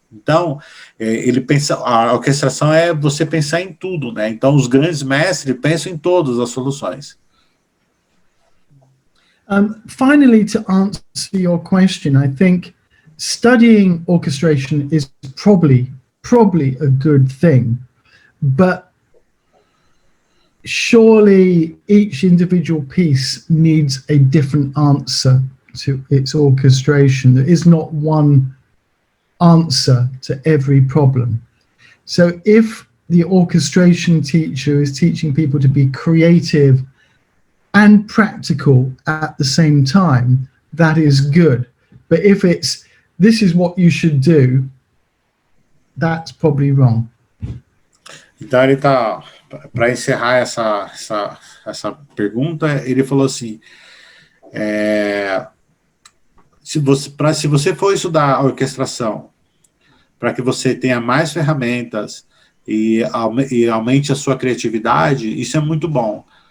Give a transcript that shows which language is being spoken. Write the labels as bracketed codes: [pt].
[pt] Então ele pensa, a orquestração é você pensar em tudo, né? Então os grandes mestres pensam em todas as soluções. [en] Finally, to answer your question, I think studying orchestration is probably a good thing, but surely each individual piece needs a different answer to its orchestration. There is not one answer to every problem. So if the orchestration teacher is teaching people to be creative and practical at the same time, that is good. But if it's, this is what you should do, that's probably wrong. [pt] Então ele está, para encerrar essa pergunta, ele falou assim, se você for estudar a orquestração, para que você tenha mais ferramentas e aumente a sua criatividade, isso é muito bom.